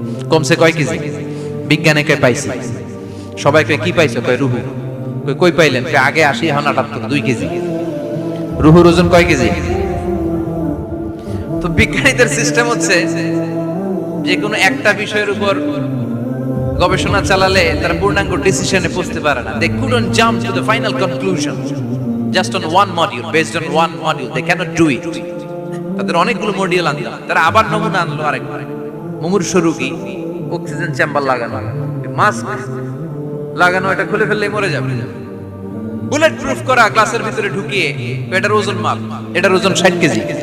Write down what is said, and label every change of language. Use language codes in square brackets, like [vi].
[bn] কমছে কয় কেজি? বিজ্ঞানে কয় পাইছে, সবাইকে কি পাইছে? কয় রুহু। কই পাইলেন? আগে 80, এখন 78, 2 কেজি। রুহুর ওজন কয় কেজি? তো বিজ্ঞানীদের সিস্টেম হচ্ছে যে কোনো একটা বিষয়ের উপর গবেষণা চালালে তারা পূর্ণাঙ্গ ডিসিশনে পৌঁছতে পারে না। [en] They couldn't jump to the final conclusion just on one module, based on one module. They cannot do it. [bn] তাদের অনেকগুলো মডিউল আনলো, তারা আবার নমুনা আনলো আরেকবার। মুমূর্ষ রোগী, অক্সিজেন চেম্বার লাগানো, মাস্ক লাগানো, এটা খুলে ফেললে মরে যাবে। বুলেট প্রুফ করা গ্লাসের ভিতরে ঢুকিয়ে এটার ওজন মাপ, এটার ওজন 60 কেজি।